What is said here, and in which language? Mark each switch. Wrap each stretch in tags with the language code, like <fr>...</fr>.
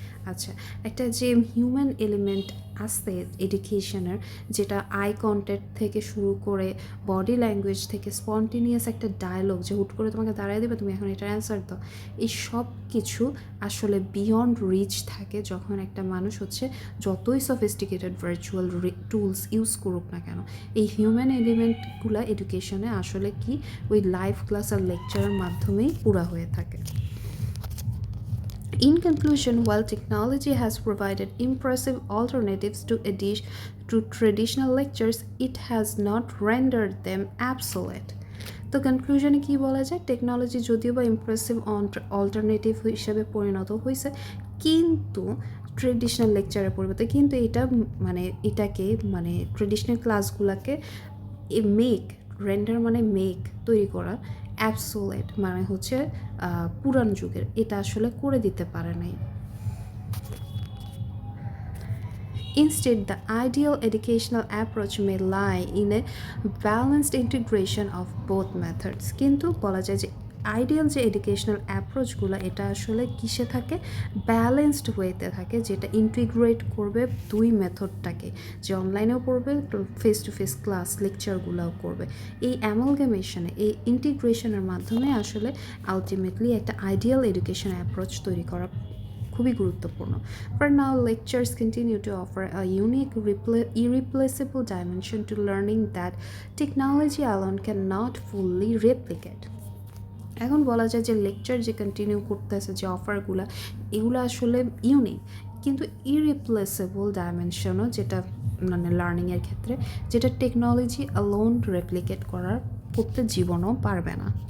<bn>আচ্ছা, একটা যে হিউম্যান এলিমেন্ট আছে এডুকেশনের, যেটা আই কন্ট্যাক্ট থেকে শুরু করে বডি ল্যাঙ্গুয়েজ থেকে স্পন্টেনিয়াস একটা ডায়লগ, যে হুট করে তোমাকে দাঁড়ায় দেবে তুমি এখন এটার অ্যান্সার দাও, এই সব কিছু আসলে বিয়ন্ড রিচ থাকে যখন একটা মানুষ হচ্ছে যতই সফিস্টিকেটেড ভার্চুয়াল টুলস ইউজ করুক না কেন। এই হিউম্যান এলিমেন্টগুলো এডুকেশনে আসলে কি ওই লাইভ ক্লাস আর লেকচারের মাধ্যমেই পুরা হয়ে থাকে।</bn> <en>In conclusion, while technology has provided impressive alternatives to traditional lectures, it has not rendered them obsolete.</en> <bn>তো কনক্লুশনে কি বলা যায়, টেকনোলজি যদিও বা ইমপ্রেসিভ অল্টারনেটিভ হিসেবে পরিণত হয়েছে, কিন্তু ট্রেডিশনাল লেকচারের পরিবর্তে কিন্তু এটা এটাকে ট্রেডিশনাল ক্লাসগুলোকে মেক, রেন্ডার মানে মেক, তৈরি করা, অ্যাবসোলেট মানে হচ্ছে পুরান যুগের, এটা আসলে করে দিতে পারে নাই।</bn> <en>Instead, the ideal educational approach may lie in a balanced integration of both methods.</en> <bn>কিন্তু বলা যায় যে আইডিয়াল যে এডুকেশনাল অ্যাপ্রোচগুলো এটা আসলে কিসে থাকে, ব্যালেন্সড ওয়েতে থাকে, যেটা ইন্টিগ্রেট করবে দুই মেথডটাকে, যে অনলাইনেও পড়বে, ফেস টু ফেস ক্লাস লেকচারগুলোও করবে। এই অ্যামালগামেশনে, এই ইন্টিগ্রেশনের মাধ্যমে আসলে আলটিমেটলি একটা আইডিয়াল এডুকেশন অ্যাপ্রোচ তৈরি করা খুবই গুরুত্বপূর্ণ।</bn> <en>For now, lectures continue to offer a unique, irreplaceable dimension to learning that technology alone cannot fully replicate.</en> <bn>এখন বলা যায় যে লেকচার যে কন্টিনিউ করতেছে, যে অফারগুলো, এগুলো আসলে ইউনিক কিন্তু ইরিপ্লেসেবল ডাইমেনশনও, যেটা লার্নিংয়ের ক্ষেত্রে, যেটা টেকনোলজি অ্যালোন রেপ্লিকেট করতে জীবনও পারবে না।</bn>